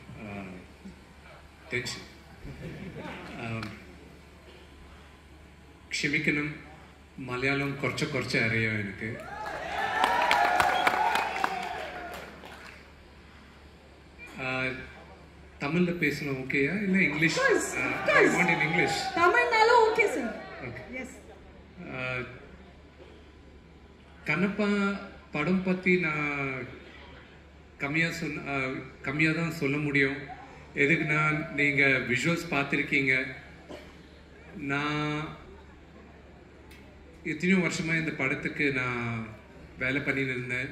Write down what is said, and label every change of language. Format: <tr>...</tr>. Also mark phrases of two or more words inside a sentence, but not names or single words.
<ta>டென்ஷன்.</ta> <ml>ക്ഷമിക്കണം, മലയാളം കുറച്ച് അറിയാം എനിക്ക്.</ml> <ta>தமிழ்ல பேசணும் ஓகேயா இல்ல இங்கிலீஷ்?</ta> <en>I want in English.</en> <ta>தமிழ்னாலும் ஓகே சார்.</ta> <en>Okay. Yes.</en> <ta>கண்ணப்பா படம் பத்தி நான் கம்மியாக தான் சொல்ல முடியும். எதுக்குன்னா நீங்கள் விஷுவல்ஸ் பார்த்துருக்கீங்க. நான் எத்தனையோ வருஷமாக இந்த படத்துக்கு நான் வேலை பண்ணின்னு இருந்தேன்.</ta>